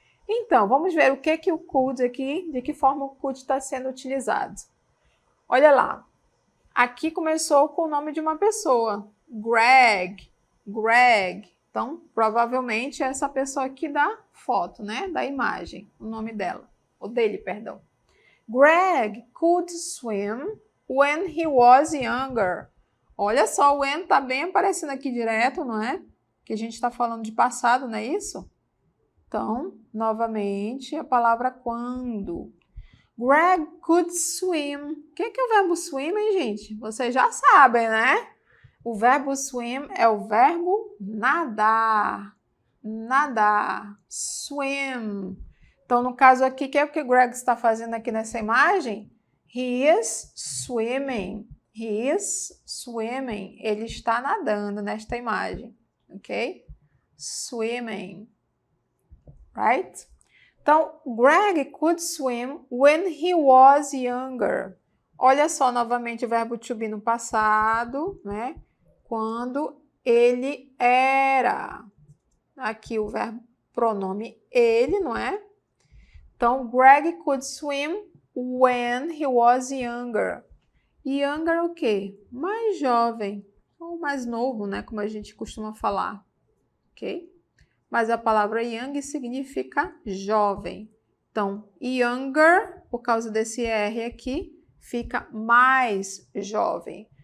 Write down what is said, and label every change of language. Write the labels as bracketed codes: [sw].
[pt] Então, vamos ver o que o could aqui, de que forma o could está sendo utilizado. Olha lá. Aqui começou com o nome de uma pessoa, Greg. Então, provavelmente é essa pessoa aqui da foto, né? Da imagem, o nome dela, ou dele, perdão. [en] Greg could swim when he was younger. [pt] Olha só, o when está bem aparecendo aqui direto, não é? Que a gente está falando de passado, não é isso? Então, novamente, a palavra quando. [en] Greg could swim. [pt] O que é o verbo swim, hein, gente? Vocês já sabem, né? O verbo swim é o verbo nadar. Nadar. Swim. Então, no caso aqui, o que é o que o Greg está fazendo aqui nessa imagem? [en] He is swimming. He is swimming. [pt] Ele está nadando nesta imagem. Ok? Swimming. Right? [en] Então, Greg could swim when he was younger. [pt] Olha só, novamente, o verbo to be no passado, né? Quando ele era. Aqui o verbo pronome ele, não é? [en] Então, Greg could swim when he was younger. [pt] Younger o quê? Mais jovem, ou mais novo, né? Como a gente costuma falar, ok? Mas a palavra young significa jovem. Então, younger, por causa desse R aqui, fica mais jovem.